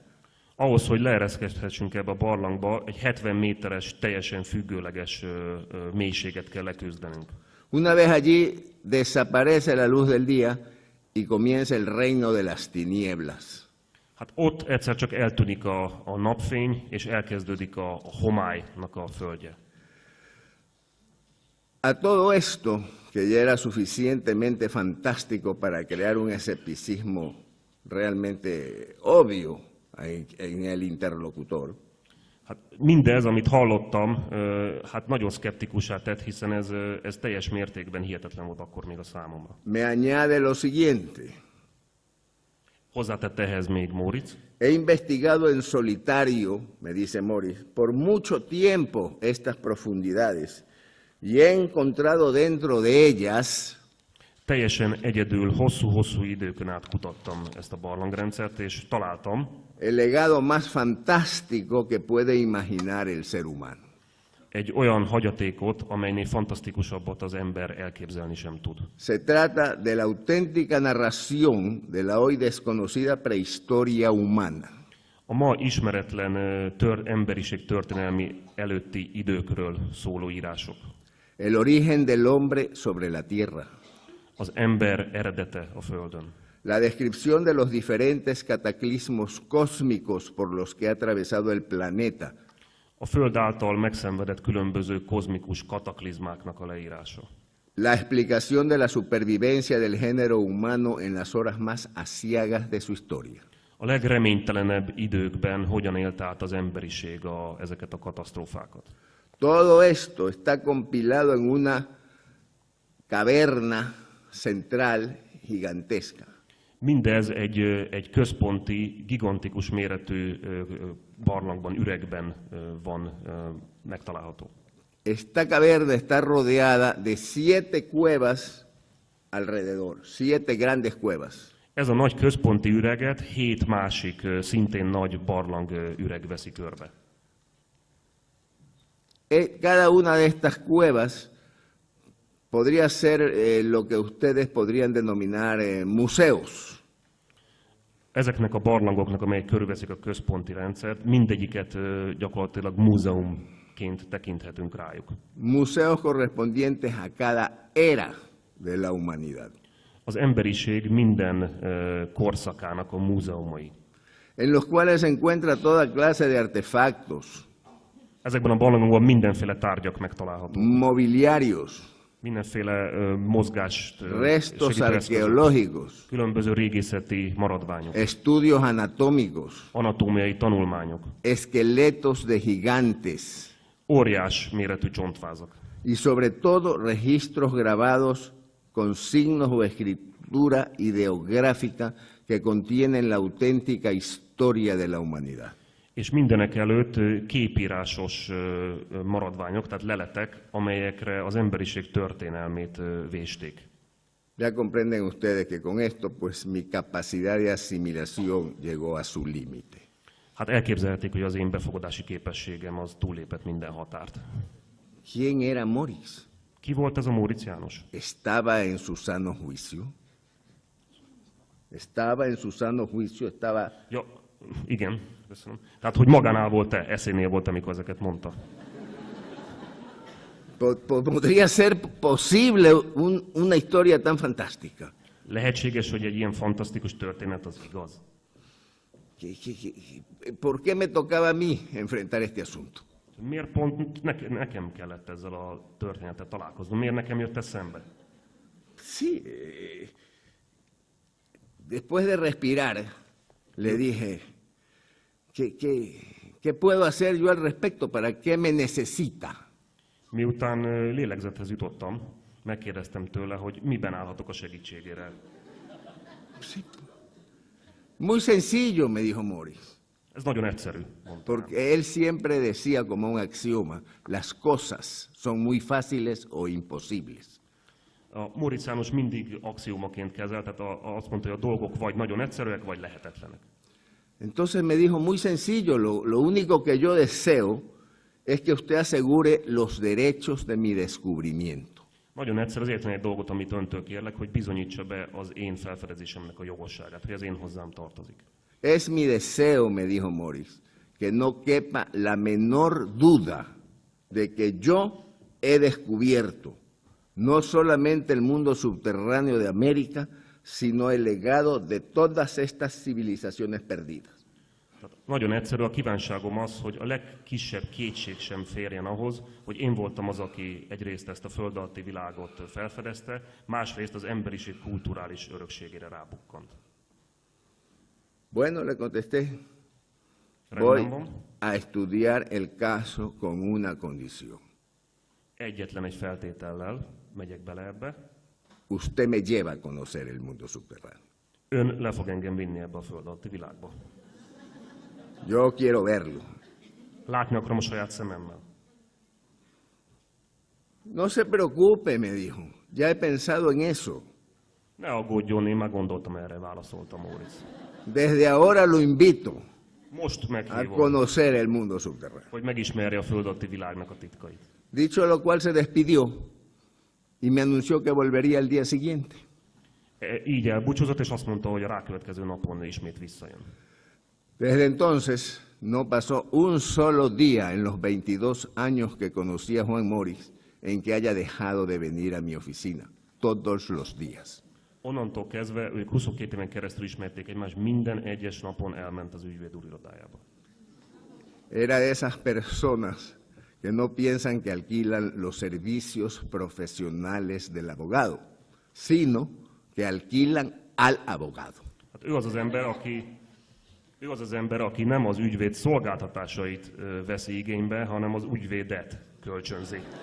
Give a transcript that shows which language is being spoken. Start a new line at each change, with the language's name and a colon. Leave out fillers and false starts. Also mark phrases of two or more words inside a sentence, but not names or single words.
Hungarian: Ahhoz, hogy leereszkedhessünk ebbe a barlangba, egy 70 méteres, teljesen függőleges mélységet kell leküzdenünk.
Spanish: Una vez allí desaparece la luz del día y comienza el reino de las tinieblas.
Hungarian: Hát ott egyszer csak eltűnik a napfény, és elkezdődik a homálynak a földje.
Spanish: A todo esto, que ya era suficientemente fantástico para crear un escepticismo realmente obvio en el interlocutor,
Hungarian: Hát mindez, amit hallottam, hát nagyon szkeptikussá tett, hiszen ez teljes mértékben hihetetlen volt akkor még a számomra.
Spanish: me añade lo siguiente.
Hungarian: Hozzátette ehhez még Móricz.
Spanish: He investigado en solitario, me dice Morris, por mucho tiempo estas profundidades y he encontrado dentro de ellas
Hungarian: Teljesen egyedül, hosszú-hosszú időkön át kutattam ezt a barlangrendszert, és találtam
Spanish: el legado más fantástico que puede imaginar el ser humano.
Hungarian: egy olyan hagyatékot, amelynél fantasztikusabbat az ember elképzelni sem tud.
Spanish: Se trata de la auténtica narración de la hoy desconocida prehistoria humana.
Hungarian: A ma ismeretlen emberiség történelmi előtti időkről szóló írások.
Spanish: El origen del hombre sobre la tierra.
Hungarian: Az ember eredete a Földön.
Spanish: La descripción de los diferentes cataclismos cósmicos por los que ha atravesado el planeta.
Hungarian: A Föld által megszenvedett különböző kozmikus kataklizmáknak a leírása.
Spanish: La explicación de la supervivencia del género humano en las horas más aciagas de su historia.
Hungarian: A legreménytelenebb időkben hogyan élt át az emberiség ezeket a katasztrófákat.
Spanish: Todo esto está compilado en una caverna central gigantesca.
Hungarian: Mindez egy központi, gigantikus méretű barlangban, üregben van megtalálható.
Spanish: Esta caverna está rodeada de 7 cuevas alrededor, 7 grandes cuevas.
Hungarian: Ez a nagy központi üreget 7 másik, szintén nagy barlang üreg veszi körbe.
Spanish: Cada una de estas cuevas podría ser lo que ustedes podrían denominar museos.
Hungarian: Ezeknek a barlangoknak, amelyek körülveszik a központi rendszert, mindegyiket gyakorlatilag múzeumként tekinthetünk rájuk.
Spanish: Museos correspondientes a cada era de la humanidad.
Hungarian: Az emberiség minden korszakának a múzeumai.
Spanish: En los cuales se encuentra toda clase de artefactos.
Hungarian: Ezekben a barlangokban mindenféle tárgyak megtalálhatók.
Spanish: Mobiliarios.
Hungarian: Mindenféle mozgást,
Spanish: restos arqueológicos.
Hungarian: Különböző régészeti maradványok.
Spanish: Estudios anatómicos.
Hungarian: Anatómiai tanulmányok.
Spanish: Esqueletos de gigantes.
Hungarian: Óriás méretű csontvázak.
Spanish: Y sobre todo registros grabados con signos o escritura ideográfica que contienen la auténtica historia de la humanidad.
Hungarian: És mindenek előtt képírásos maradványok, tehát leletek, amelyekre az emberiség történelmét vésték.
Spanish: Ya comprenden ustedes que con esto pues mi capacidad de asimilación llegó a su límite.
Hungarian: Hát elképzelhetik, hogy az én befogadási képességem az túllépett minden határt.
Spanish: ¿Quién era Morris?
Hungarian: Ki volt ez a Móricz János?
Spanish: ¿Estaba en su sano juicio? ¿Estaba en su sano juicio? ¿Estaba...
Hungarian: Ja, igen, köszönöm. Tehát, hogy magánál volt-e, eszénél volt, amikor ezeket mondta.
Spanish: ¿Podría ser posible una historia tan fantástica?
Hungarian: Lehetséges, hogy egy ilyen fantasztikus történet az igaz.
Spanish: ¿Por qué me tocaba a mí enfrentar este asunto?
Hungarian: Miért pont nekem kellett ezzel a történettel találkoznom? Miért nekem jött eszembe?
Spanish: Sí. Después de respirar, le dije, ¿qué puedo hacer yo al respecto? ¿Para qué me necesita?
Hungarian: Miután lélegzethez jutottam, megkérdeztem tőle, hogy miben állhatok a segítségére.
Spanish: Sí. Muy sencillo, me dijo Morris.
Hungarian: Ez nagyon egyszerű, mondta.
Spanish: Porque él siempre decía como un axioma, las cosas son muy fáciles o imposibles.
Hungarian: A Móricz János mindig axiómaként kezelt, tehát azt mondta, hogy a dolgok vagy nagyon egyszerűek, vagy lehetetlenek.
Spanish: Entonces me dijo, muy sencillo, lo único que yo deseo es que usted asegure los derechos de mi descubrimiento.
Hungarian: Nagyon egyszerű, az egyetlen egy dolgot, amit öntől kérlek, hogy bizonyítsa be az én felfedezésemnek a jogosságát, hogy az én hozzám tartozik.
Spanish: Es mi deseo, me dijo Morris, que no quepa la menor duda de que yo he descubierto no solamente el mundo subterráneo de América, sino el legado de todas estas civilizaciones perdidas.
Hungarian: Tehát nagyon egyszerű, a kívánságom az, hogy a legkisebb kétség sem férjen ahhoz, hogy én voltam az, aki egyrészt ezt a föld alatti világot felfedezte, másrészt az emberiség kulturális örökségére rábukkant.
Spanish: Bueno, le contesté, voy
Hungarian: Rendben van.
Spanish: a estudiar el caso con una condición.
Hungarian: Egyetlen egy feltétellel megyek bele ebbe.
Spanish: Usted me lleva a conocer el mundo subterráneo.
Hungarian: Ön le fog engem vinni ebbe a föld alatti világba.
Spanish: Yo quiero verlo.
Hungarian: Látni akarom a saját szememmel.
Spanish: No se preocupe, me dijo, ya he pensado en eso.
Hungarian: Ne aggódjon, én már gondoltam erre, válaszolta Móricz.
Spanish: Desde ahora lo invito
Hungarian: Most
Spanish: a
Hungarian: meghívom,
Spanish: conocer el mundo subterráneo.
Hungarian: hogy megismerje a föld alatti világnak a titkait.
Spanish: Dicho lo cual se despidió y me anunció que volvería el día siguiente.
Hungarian: Így elbúcsúzott, és azt mondta, hogy a rákövetkező napon ismét visszajön.
Spanish: Desde entonces no pasó un solo día en los 22 años que conocí a Juan Morris en que haya dejado de venir a mi oficina, todos los días.
Hungarian: Onnantól kezdve ők 22 éven keresztül ismerték egymást, minden egyes napon elment az ügyvéd úr irodájába.
Spanish: Era de esas personas que no piensan que alquilan los servicios profesionales del abogado, sino que alquilan al abogado.
Hungarian: Hát ő az az ember, aki nem az ügyvéd szolgáltatásait veszi igénybe, hanem az ügyvédet kölcsönzi.